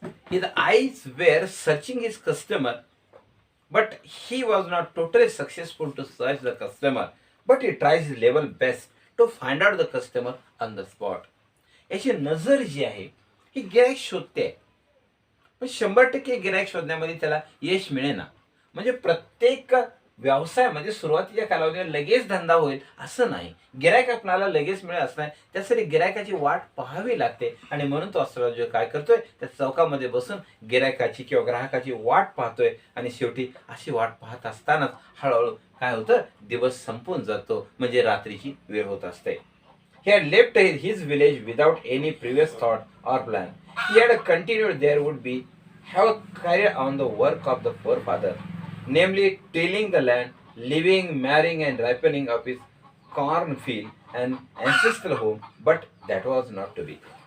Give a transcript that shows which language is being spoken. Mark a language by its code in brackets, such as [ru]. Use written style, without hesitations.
[en] His eyes were searching his customer, but he was not totally successful to search the customer. But he tries his level best to find out the customer on the spot. [mr] याची नजर जी आहे ही गिराईक शोधते, पण 100% गिराईक शोधण्यामध्ये त्याला यश मिळेना. म्हणजे प्रत्येक व्यवसायामध्ये सुरुवातीच्या कालावधीत लगेच धंदा होईल असं नाही. गिराईक आपल्याला लगेच मिळेल असं नाही. त्यासाठी गिरायकाची वाट पाहावी लागते आणि म्हणून तो ॲस्ट्रॉलॉजर काय करतोय, त्या चौकामध्ये बसून गिरायकाची किंवा ग्राहकाची वाट पाहतोय आणि शेवटी अशी वाट पाहत असतानाच हळूहळू काय होतं, दिवस संपून जातो, म्हणजे रात्रीची वेळ होत असते. [en] He had left his village without any previous thought or plan. He had continued there would be have carried on the work of the forefather, namely tilling the land, living, marrying, and ripening of his cornfield and ancestral home, but that was not to be.